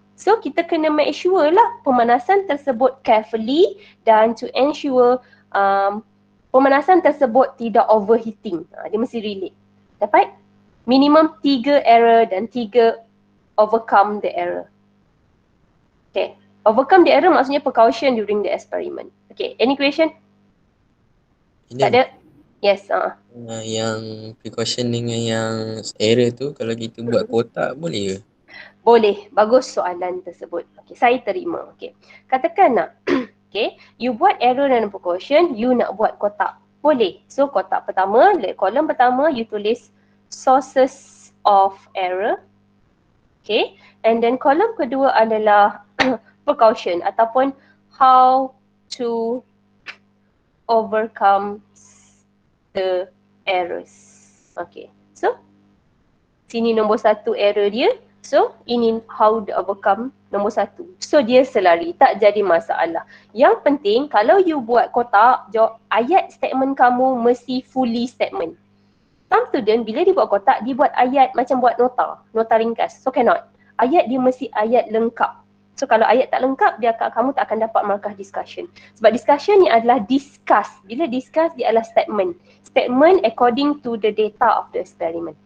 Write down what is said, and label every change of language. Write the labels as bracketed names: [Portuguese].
[Malay] So kita kena make sure lah pemanasan tersebut carefully dan [English] to ensure [Malay] pemanasan tersebut tidak overheating. Dia mesti relate. Dapat? [English] Minimum 3 error dan 3 overcome the error. Okay. Overcome the error [Malay] maksudnya [English] precaution during the experiment. Okay, any question? [Malay] Tak ada? [English] Yes. [Malay] Yang precaution dengan yang error tu, kalau kita buat kotak boleh ke? Boleh. Bagus soalan tersebut. Okay, saya terima. Okay. Katakan nak, okay, you buat error dan precaution, you nak buat kotak. Boleh. So, kotak pertama, kolom pertama, you tulis sources of error. [English] Okay. And then [Malay] kolom kedua adalah precaution ataupun [English] how to overcome the errors. [Malay] Okay, so sini nombor 1 error dia. So ini [English] how to overcome [Malay] nombor 1. So dia selari, tak jadi masalah. Yang penting kalau you buat kotak, ayat statement kamu mesti [English] fully statement. [Malay] Some student bila dia buat kotak, dia buat ayat macam buat nota ringkas. [English] So cannot. [Malay] Ayat dia mesti ayat lengkap. So kalau ayat tak lengkap, kamu tak akan dapat markah discussion. Sebab discussion ni adalah discuss. Bila discuss, dia adalah statement. [English] Statement according to the data of the experiment.